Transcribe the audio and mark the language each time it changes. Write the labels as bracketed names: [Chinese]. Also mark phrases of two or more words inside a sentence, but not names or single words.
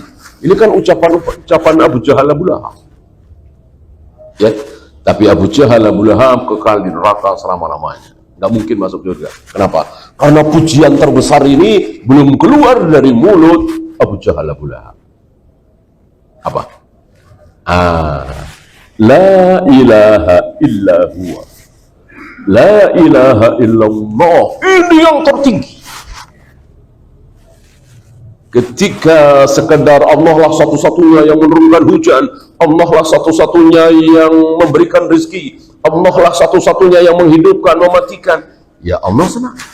[Indonesian] Ini kan ucapan Abu Jahal Abu Lahab. Ya, tapi Abu Jahal Abu Lahab kekal di neraka selama-lamanya. Nggak mungkin masuk surga. Kenapa? Karena pujian terbesar ini belum keluar dari mulut Abu Jahal Abu Lahab. Apa? [Arabic] لا إله إلا هو. لا إله إلا الله. [Indonesian] Ini yang tertinggi. Ketika sekedar Allah lah satu-satunya yang menurunkan hujan, Allah lah satu-satunya yang memberikan rezeki, Allah lah satu-satunya yang menghidupkan, mematikan, ya Allah senang.